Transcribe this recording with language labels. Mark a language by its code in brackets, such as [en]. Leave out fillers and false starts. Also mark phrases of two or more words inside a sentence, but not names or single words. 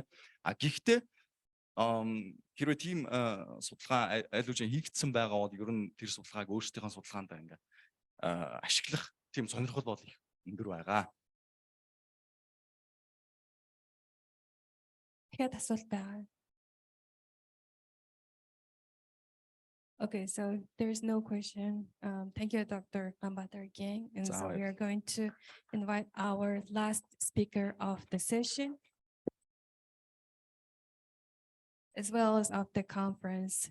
[mn] Гэхдээ хэрвээ тийм судалгаа аль хэдийн хийгдсэн байгаа бол ер нь тэр судалгааг өөрсдийнхөө судалгаанд ингээ ашиглах тийм сонирхол бол их өндөр байгаа. Хэд асуулт байгаа. [en] Okay, so there's no question. Thank you, Dr. Ambatar again. And so we are going to invite our last speaker of the session, as well as of the conference.